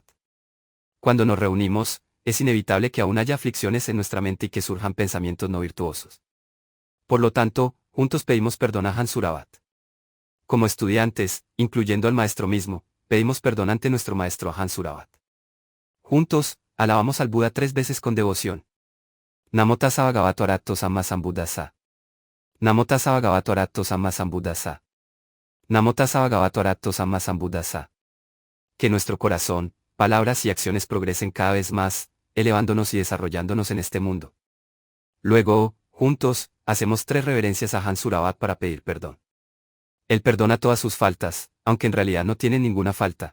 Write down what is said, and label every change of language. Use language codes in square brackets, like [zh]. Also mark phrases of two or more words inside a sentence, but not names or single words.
[es] Cuando nos reunimos, es inevitable que aún haya aflicciones en nuestra mente y que surjan pensamientos no virtuosos. Por lo tanto, juntos pedimos perdón a Ahan Surabat. Como estudiantes, incluyendo al maestro mismo, pedimos perdón ante nuestro maestro Ahan Surabat. Juntos, alabamos al Buda 3 veces con devoción. [pi] Namo tassa bhagavato arahato samma sambuddhassa. Namo tassa bhagavato arahato samma sambuddhassa. Namo tassa bhagavato arahato samma sambuddhassa. [es] Que nuestro corazón, palabras y acciones progresen cada vez más, elevándonos y desarrollándonos en este mundo. Luego, juntos, hacemos 3 reverencias a Ahan Surabat para pedir perdón. Él perdona todas sus faltas, aunque en realidad no tiene ninguna falta.